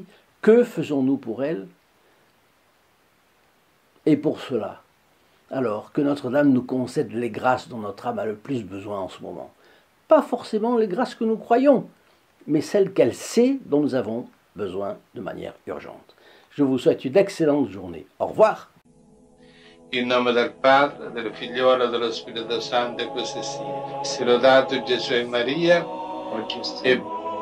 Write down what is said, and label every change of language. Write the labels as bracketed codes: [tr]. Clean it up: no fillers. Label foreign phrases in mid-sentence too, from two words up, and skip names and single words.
[fr] Que faisons-nous pour elle? Et pour cela, alors que Notre-Dame nous concède les grâces dont notre âme a le plus besoin en ce moment. Pas forcément les grâces que nous croyons, mais celles qu'elle sait dont nous avons besoin de manière urgente. Je vous souhaite une excellente journée. Au revoir. [it] In nome del Padre, del Figliolo e dello Spirito Santo, e così sia. Sia lodato Gesù e Maria, e